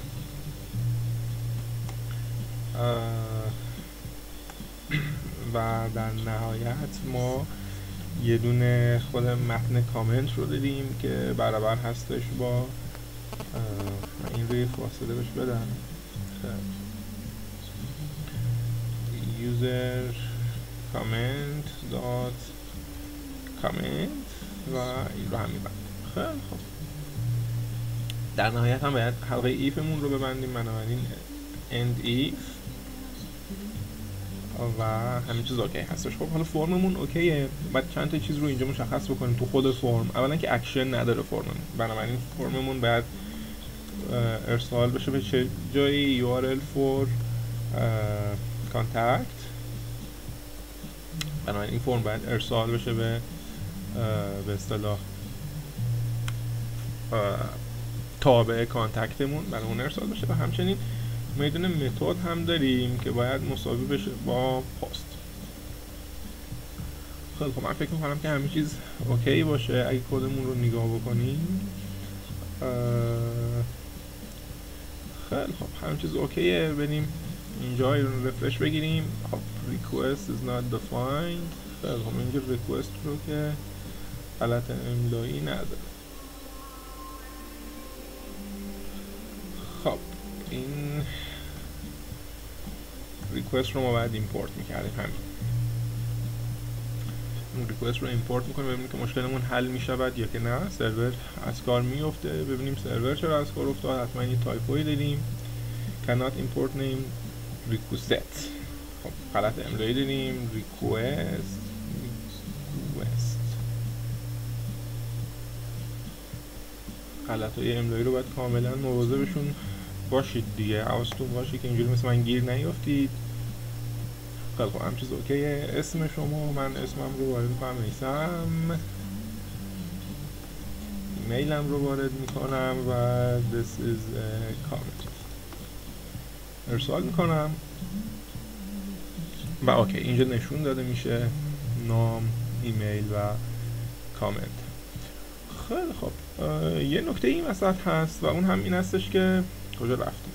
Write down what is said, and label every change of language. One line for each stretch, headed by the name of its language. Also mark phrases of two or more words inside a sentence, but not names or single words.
Persian: و در نهایت ما یه دونه خود متن کامنت رو دادیم که برابر هستش با این روی فاصله بهش بدم
English: user comment dot comment
Persian: و این رو هم میبند. خیلی خب در نهایت هم باید حلقه ایفمون رو ببندیم، بنابراین
English: end if
Persian: و همین چیز اوکی هستش. خب حالا فرممون اوکیه، بعد چند تا چیز رو اینجا مشخص بکنیم تو خود فرم. اولا که اکشن نداره فرممون، بنابراین فرممون باید ارسال بشه به چه جایی؟
English: URL for contact.
Persian: بنابراین این فرم باید ارسال بشه به اصطلاح تابع کانتکتمون، برای اون ارسال بشه. و همچنین میدونه متد هم داریم که باید مساوی بشه با پست. خیلی خب من فکر میکنم که همه چیز اوکی باشه. اگه کدمون رو نگاه بکنیم خیلی خب همه چیز اوکیه. بریم اینجا رو رفرش بگیریم.
English: خب request is not defined.
Persian: خیلی خب اینجا request رو که غلط املایی نداره. خب این request رو ما باید ایمپورت میکردیم. همین این request رو ایمپورت میکنیم ببینیم که مشکلمون حل میشود یا که نه. سرور از کار میفته. ببینیم سرور چرا از کار افتاد. حتما یه تایپوی داریم.
English: cannot import name request.
Persian: خب غلط املایی داریم. request غلطای املایی رو باید کاملا مواظبشون باشید دیگه. حواستون باشه که اینجوری مثل من گیر نیافتید. خیلی خب هم چیز اوکیه. اسم شما، من اسمم رو وارد میکنم میسم، ایمیلم رو وارد میکنم و
English: this is a comment
Persian: ارسال میکنم و اوکی اینجا نشون داده میشه نام، ایمیل و کامنت. خیلی خب یه نکته این وسط هست و اون هم این هستش که کجا رفتیم.